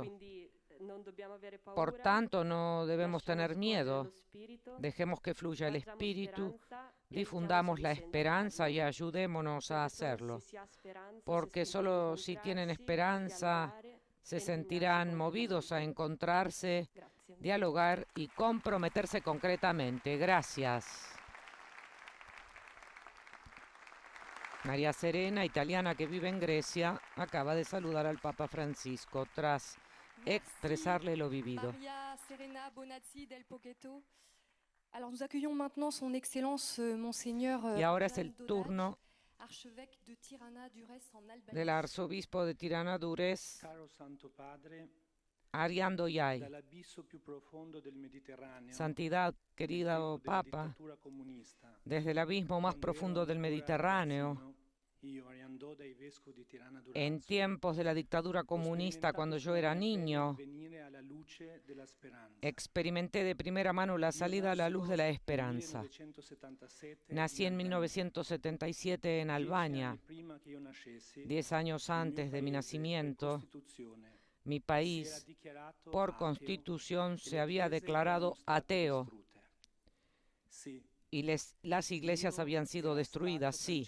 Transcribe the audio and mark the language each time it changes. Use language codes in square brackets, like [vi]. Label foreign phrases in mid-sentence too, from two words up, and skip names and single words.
[es] Por tanto, no debemos tener miedo, dejemos que fluya el Espíritu, difundamos la esperanza y ayudémonos a hacerlo, porque solo si tienen esperanza se sentirán movidos a encontrarse, dialogar y comprometerse concretamente. Gracias. María Serena, italiana que vive en Grecia, acaba de saludar al Papa Francisco tras expresarle lo vivido. Maria Serena Bonazzi del Pochetto. [fr] Alors nous accueillons maintenant son Excellence Monseigneur [es] Y ahora es Alan el Dodaj, turno [fr] archevêque de Tirana Durrës en Albanie. [es] del arzobispo de Tirana Durrës, [it] Caro Santo Padre, Ariando Yai. dall'abisso più profondo del Mediterraneo, [es] Santidad, querido [it] tempo della [es] Papa, [it] dittatura comunista, [es] desde el abismo más [it] quando [es] profundo [it] ero [es] del [it] ancora [es] Mediterráneo, [it] ragazzino, io, Ariandò, dai vescovi di Tirana [es] en [it] Durazzo, [es] tiempos de la dictadura comunista, cuando yo era niño, experimenté de primera mano la salida a la luz de la esperanza. Nací en 1977 en Albania. 10 años antes de mi nacimiento, mi país, por constitución, se había declarado ateo y las iglesias habían sido destruidas, sí.